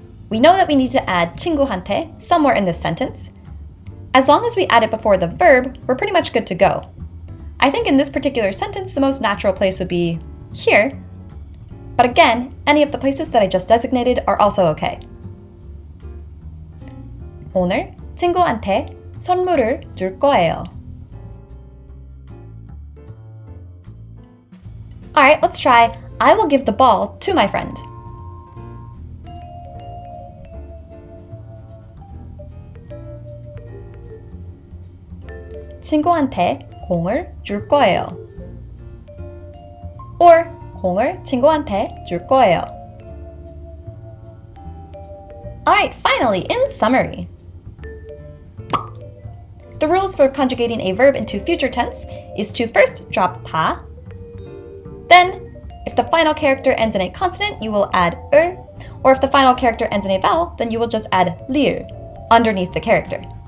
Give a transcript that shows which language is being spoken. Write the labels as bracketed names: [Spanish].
[English] We know that we need to add 친구한테 somewhere in this sentence. As long as we add it before the verb, we're pretty much good to go. I think in this particular sentence, the most natural place would be here. But again, any of the places that I just designated are also okay. [Korean] 오늘 친구한테 선물을 줄 거예요. [English] Alright, let's try I will give the ball to my friend. [Korean] 친구한테 공을 줄 거예요. Or 공을 친구한테 줄 거예요. [English] Alright, finally, in summary. The rules for conjugating a verb into future tense is to first drop 다. Then, if the final character ends in a consonant, you will add 을, or if the final character ends in a vowel, then you will just add lir underneath the character.